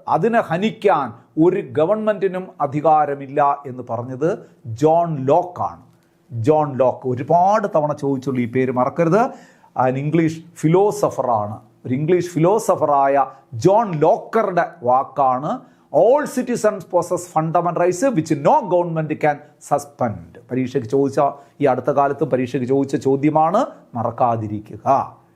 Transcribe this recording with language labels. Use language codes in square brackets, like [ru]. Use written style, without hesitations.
[ml] അതിനെ ഹനിക്കാൻ ഒരു ഗവൺമെൻറ്റിനും അധികാരമില്ല എന്ന് പറഞ്ഞത് ജോൺ ലോക്കാണ്. ജോൺ ലോക്ക് ഒരുപാട് തവണ ചോദിച്ചുള്ളൂ, ഈ പേര് മറക്കരുത്. ഇംഗ്ലീഷ് ഫിലോസഫറാണ്. ഒരു ഇംഗ്ലീഷ് ഫിലോസഫറായ ജോൺ ലോക്കറുടെ വാക്കാണ്. [en] All citizens possess fundamental rights which no government can suspend. [ml] പരീക്ഷയ്ക്ക് ചോദിച്ച, ഈ അടുത്ത കാലത്തും പരീക്ഷയ്ക്ക് ചോദിച്ച ചോദ്യമാണ്, മറക്കാതിരിക്കുക.